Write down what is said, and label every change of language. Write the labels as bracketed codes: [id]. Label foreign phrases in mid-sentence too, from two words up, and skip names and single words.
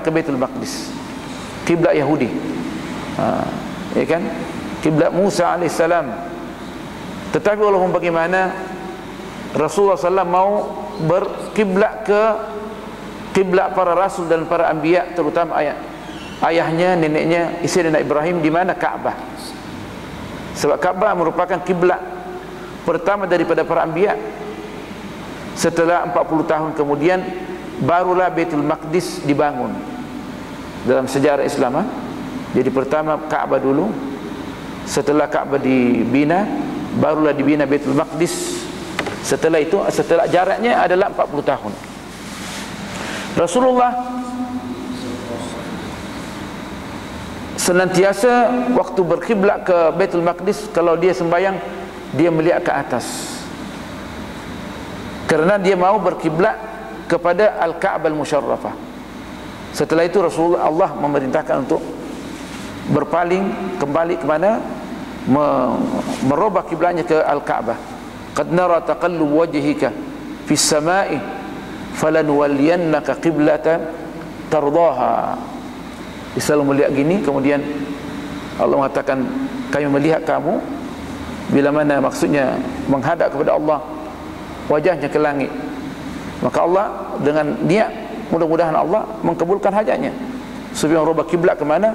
[ms] Ke Baitul Maqdis, kiblat Yahudi, ya kan, kiblat Musa alaihissalam. Tetapi walaupun bagaimana, Rasulullah SAW mau berkiblat ke kiblat para rasul dan para anbiya, terutama ayahnya, neneknya Sayyidina Ibrahim, di mana? Kaabah. Sebab Kaabah merupakan kiblat pertama daripada para anbiya. Setelah 40 tahun kemudian barulah Baitul Maqdis dibangun dalam sejarah Islam. Jadi pertama Kaabah dulu, setelah Kaabah dibina, barulah dibina Baitul Maqdis. Setelah itu, setelah jaraknya adalah 40 tahun. Rasulullah senantiasa waktu berkiblat ke Baitul Maqdis, kalau dia sembahyang, dia melihat ke atas, kerana dia mau berkiblat kepada Al-Ka'bah Al-Musyarrafah. Setelah itu Rasulullah, Allah memerintahkan untuk berpaling kembali ke mana? Merubah kiblatnya ke Al-Ka'bah. [ar] قد نرى تقلب وجهك في السماء فلنولينك قبلة ترضاها. [ms] Dia selalu melihat gini, kemudian Allah mengatakan, kami melihat kamu bila mana, maksudnya menghadap kepada Allah, wajahnya ke langit. Maka Allah dengan niat, mudah-mudahan Allah mengkabulkan hajatnya, supaya merubah kiblat ke mana?